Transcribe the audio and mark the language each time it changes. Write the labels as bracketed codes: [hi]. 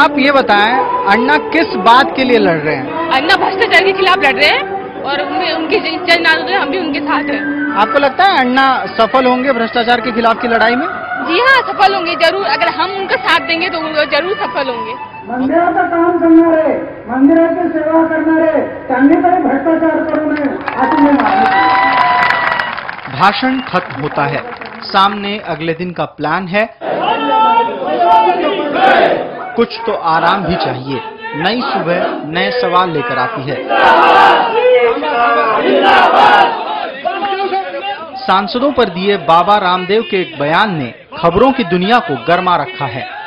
[hi] आप ये बताएं, अन्ना किस बात के लिए लड़ रहे हैं? अन्ना भ्रष्टाचार के खिलाफ लड़ रहे हैं और उनकी जन आंदोलन हम भी उनके साथ हैं। आपको लगता है अन्ना सफल होंगे भ्रष्टाचार के खिलाफ की लड़ाई में? जी हाँ, सफल होंगे जरूर। अगर हम उनका साथ देंगे तो वो जरूर सफल होंगे। [mr] मंदिराचं काम करणारे, मंदिराची सेवा करणारे, त्यांनी तरी भ्रष्टाचार करू नये अशी मी मागणी। [hi] भाषण खत्म होता है, सामने अगले दिन का प्लान है। कुछ तो आराम भी चाहिए। नई सुबह नए सवाल लेकर आती है। सांसदों पर दिए बाबा रामदेव के एक बयान ने खबरों की दुनिया को गरमा रखा है।